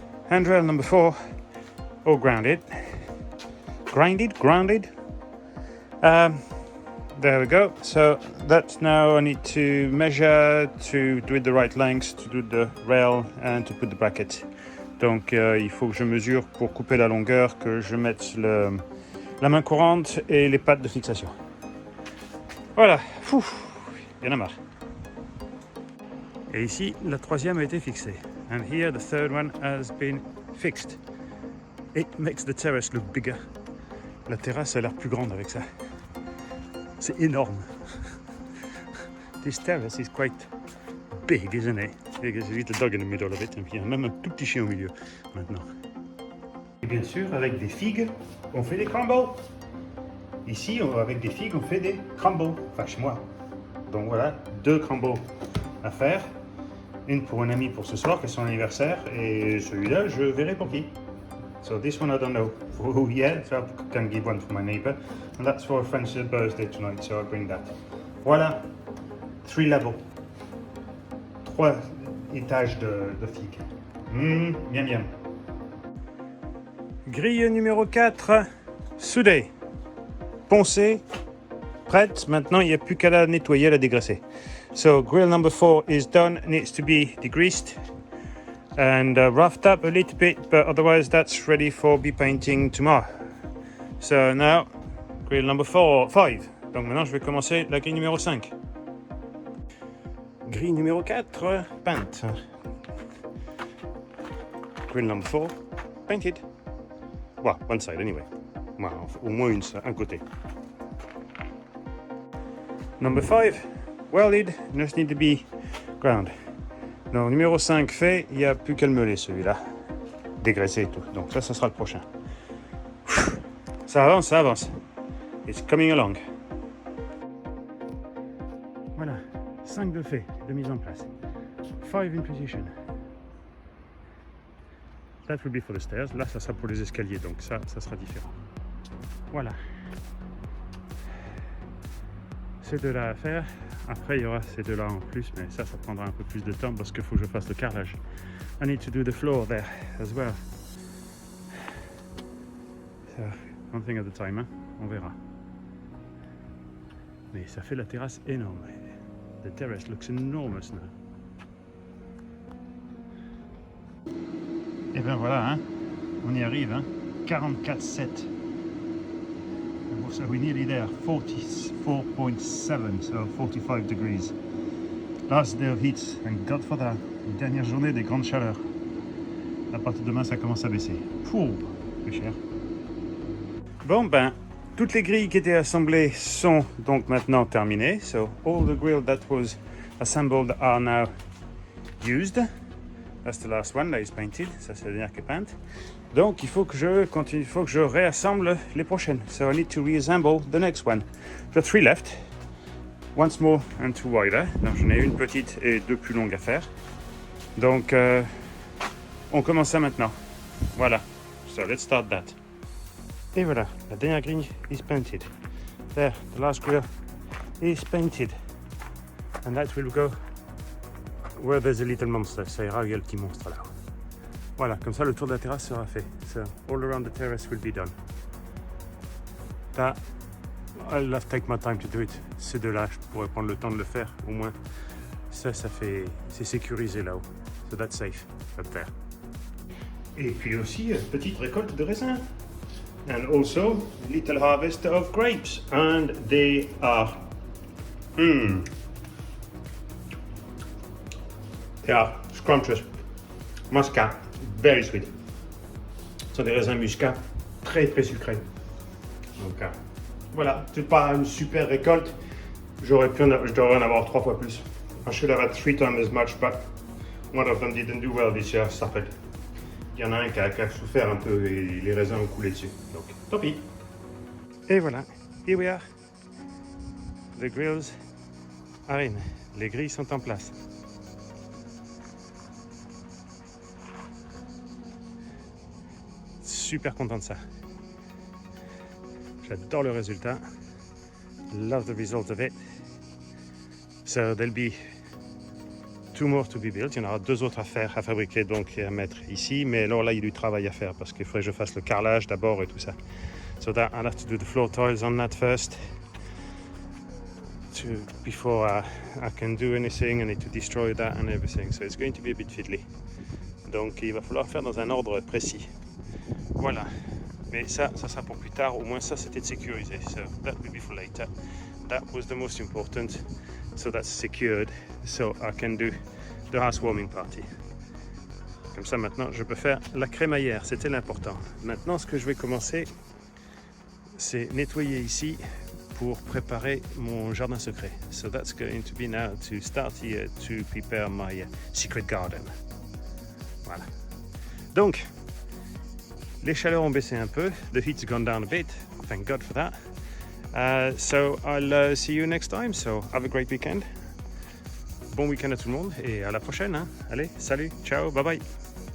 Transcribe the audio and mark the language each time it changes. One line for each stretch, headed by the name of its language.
English: Handrail number 4, all grounded. Grounded. There we go. So that's now I need to measure to do it the right length, to do the rail and to put the bracket.
French: Donc il faut que je mesure pour couper la longueur, que je mette la main courante et les pattes de fixation. Voilà, il y en a marre. Et ici, la 3e a été fixée.
English: And here the third one has been fixed. It makes the terrace look bigger.
French: La terrasse a l'air plus grande avec ça. C'est énorme.
English: This terrace is quite big, isn't it? There's a little dog in the middle of it.
French: Et puis il y a même un tout petit chien au milieu maintenant. Et bien sûr, avec des figues, on fait des crumbles. Ici, avec des figues, on fait des crumbles. Enfin, chez moi. Donc voilà, 2 crumbles à faire. Une pour un ami pour ce soir, qui est son anniversaire. Et celui-là, je verrai pour qui.
English: So this one I don't know who yet, so I can give one for my neighbor. And that's for a friend's birthday tonight, so I'll bring that.
French: Voilà,
English: 3 levels.
French: 3 étages de figues. Bien. Grille numéro 4, soudée, poncée, prête. Maintenant, il n'y a plus qu'à la nettoyer, la dégraisser.
English: So, grill number 4 is done, needs to be degreased and roughed up a little bit, but otherwise that's ready for be painting tomorrow. So now, grill number 5.
French: Donc maintenant, je vais commencer la grille numéro 5. Grille numéro 4, peinte.
English: Grill number 4, painted. Well, one side anyway.
French: Well, au moins un côté.
English: Number 5, welded, just need to be ground.
French: Donc numéro 5 fait, il n'y a plus qu'à le meuler celui-là. Dégraisser et tout. Donc ça sera le prochain. Ça avance.
English: It's coming along.
French: Voilà. 5 de fait de mise en place.
English: 5 in position. That will be for the stairs.
French: Là, ça sera pour les escaliers, donc ça sera différent. Voilà. Ces deux-là à faire. Après, il y aura ces deux-là en plus, mais ça prendra un peu plus de temps parce qu'il faut que je fasse le carrelage.
English: I need to do the floor there as well. So, one thing at a time, hein?
French: On verra. Mais ça fait la terrasse énorme.
English: The terrace looks enormous now.
French: Et ben voilà, hein? On y arrive, hein? 44,7.
English: So we're nearly there, 44.7, so 45 degrees. Last day of heat, and God for that.
French: Une dernière journée des grandes chaleurs. À partir de demain, ça commence à baisser. Pouh, plus cher. Bon, ben, toutes les grilles qui étaient assemblées sont donc maintenant terminées.
English: So all the grill that was assembled are now used. That's the last one that is painted.
French: Ça, c'est la dernière qui est peinte. Donc, il faut que je continue, il faut que je réassemble les prochaines.
English: So I need to reassemble the next one.
French: J'ai
English: 3 left. One small and 2 wider.
French: Donc, j'en ai une petite et 2 plus longues à faire. Donc, on commence ça maintenant. Voilà.
English: So let's start that.
French: Et voilà, la dernière grille
English: is painted. There, the last grill is painted. And that will go where there's a little monster.
French: Ça ira où il y a le petit monstre là. Voilà, comme ça le tour de la terrasse sera fait.
English: So all around the terrace will be done. That, I'll have to take my time to do it.
French: Ces deux-là, je pourrais prendre le temps de le faire, au moins. Ça fait, c'est sécurisé là-haut.
English: So that's safe, up there.
French: Et puis aussi, petite récolte de raisins.
English: And also, little harvest of grapes. And they are, they are scrumptious. Muscat. Very sweet.
French: Ce sont des raisins muscat très très sucrés. Donc voilà, c'est pas une super récolte. Je devrais en avoir 3 fois plus.
English: I should have had 3 times as much, but one of them didn't do well this year, suffered.
French: Il y en a un qui a souffert un peu et les raisins ont coulé dessus. Donc tant pis. Et voilà,
English: here we are. The grills are in.
French: Les grilles sont en place. Super content de ça. J'adore le résultat.
English: Love the result of it. So there'll be 2 more to be built.
French: Il y en aura 2 autres à faire, à fabriquer donc et à mettre ici. Mais alors là, il y a du travail à faire parce qu'il faudrait que je fasse le carrelage d'abord et tout ça.
English: So that I'll have to do the floor tiles on that first. Before I can do anything, I need to destroy that and everything. So it's going to be a bit fiddly.
French: Donc il va falloir faire dans un ordre précis. Voilà, mais ça sera pour plus tard, au moins ça c'était sécurisé.
English: So that will be for later. That was the most important, so that's secured, so I can do the housewarming party.
French: Comme ça maintenant je peux faire la crémaillère, c'était l'important. Maintenant ce que je vais commencer, c'est nettoyer ici pour préparer mon jardin secret.
English: So that's going to be now to start here to prepare my secret garden.
French: Voilà. Donc, les chaleurs ont baissé un peu.
English: The heat's gone down a bit. Thank God for that. So I'll see you next time. So have a great weekend.
French: Bon week-end à tout le monde et à la prochaine.
English: Hein.
French: Allez, salut,
English: ciao, bye bye.